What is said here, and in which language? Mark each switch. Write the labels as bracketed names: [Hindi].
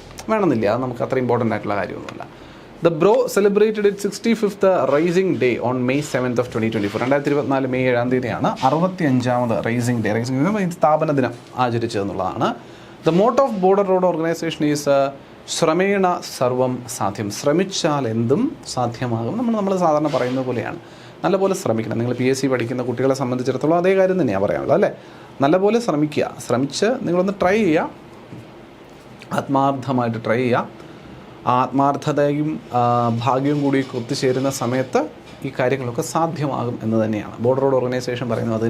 [Malayalam] വേണമെന്നില്ല, അത് നമുക്ക് അത്ര ഇമ്പോർട്ടൻ്റ് ആയിട്ടുള്ള കാര്യമൊന്നുമല്ല. [English] The BRO celebrated its 65th Rising Day on May 7th of 2024. [Malayalam] 2024 May 7-ാം തീയതിയാണ് 65ാമത് റൈസിംഗ് ഡേ. സ്ഥാപന ദിനം ആചരിച്ചതെന്നുള്ളതാണ്. [English] The motto of Border Road Organization is [Sanskrit] ശ്രമേണ സർവം സാധ്യം. [Malayalam] ശ്രമിച്ചാൽ എന്തും സാധ്യമാകും. നമ്മൾ സാധാരണ പറയുന്ന പോലെയാണ്, നല്ലപോലെ ശ്രമിക്കണം. നിങ്ങൾ PSC പഠിക്കുന്ന കുട്ടികളെ സംബന്ധിച്ചിടത്തോളം അതേ കാര്യം തന്നെയാണ് പറയാനുള്ളത്, അല്ലേ? നല്ലപോലെ ശ്രമിക്കുക. ശ്രമിച്ച് നിങ്ങളൊന്ന് ട്രൈ ചെയ്യുക, ആത്മാർത്ഥമായിട്ട് ട്രൈ ചെയ്യുക. ആത്മാർത്ഥതയും ഭാഗ്യവും കൂടി ഒത്തുചേരുന്ന സമയത്ത് ഈ കാര്യങ്ങളൊക്കെ സാധ്യമാകും എന്ന് തന്നെയാണ് ബോർഡർ റോഡ് ഓർഗനൈസേഷൻ പറയുന്നത്.